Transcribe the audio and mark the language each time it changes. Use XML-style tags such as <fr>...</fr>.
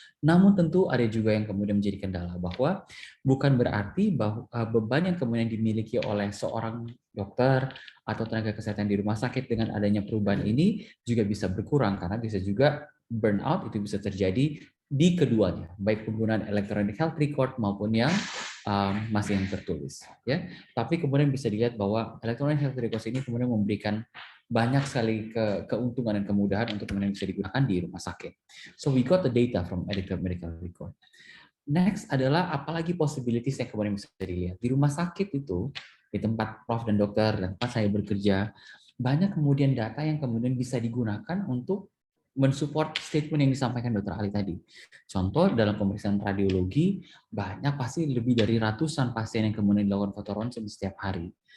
<id>Namun tentu ada juga yang kemudian menjadi kendala, bahwa bukan berarti bahwa beban yang kemudian dimiliki oleh seorang dokter atau tenaga kesehatan di rumah sakit dengan adanya perubahan ini juga bisa berkurang, karena bisa juga burnout itu bisa terjadi di keduanya, baik penggunaan electronic health record maupun yang masih yang tertulis. Ya, tapi kemudian bisa dilihat bahwa electronic health record ini kemudian memberikan banyak sekali keuntungan dan kemudahan untuk kemudian bisa digunakan di rumah sakit.</id> <en>So we got the data from electronic medical record.</en> <id>Next adalah apalagi possibilities yang kemudian bisa dilihat di rumah sakit itu, di tempat Prof dan Dokter dan tempat saya bekerja, banyak kemudian data yang kemudian bisa digunakan untuk mensupport statement yang disampaikan Dr. Ali tadi. Contoh dalam pemeriksaan radiologi, banyak pasti lebih dari ratusan pasien yang kemudian dilakukan foto ronsen setiap hari.</id>